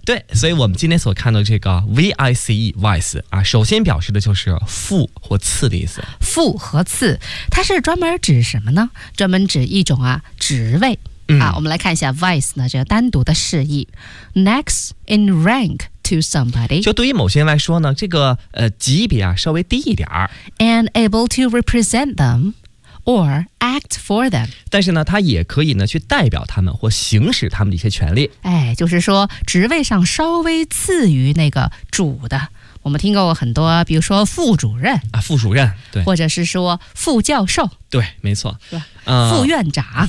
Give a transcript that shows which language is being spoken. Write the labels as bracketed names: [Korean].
[Chinese] 对，所以我们今天所看到这个 vice vice 啊，首先表示的就是副或次的意思。副和次，它是专门指什么呢？专门指一种啊。职位啊，我们来看一下 vice 呢，这个单独的释义 [English] next in rank to somebody， [Chinese] 就对于某些人来说呢，这个级别啊稍微低一点 [English] and able to represent them or act for them， [Chinese] 但是呢他也可以呢去代表他们或行使他们的一些权利，哎，就是说职位上稍微次于那个主的。我们听过很多，比如说副主任啊，副主任，对，或者是说副教授，对，没错，对，副院长，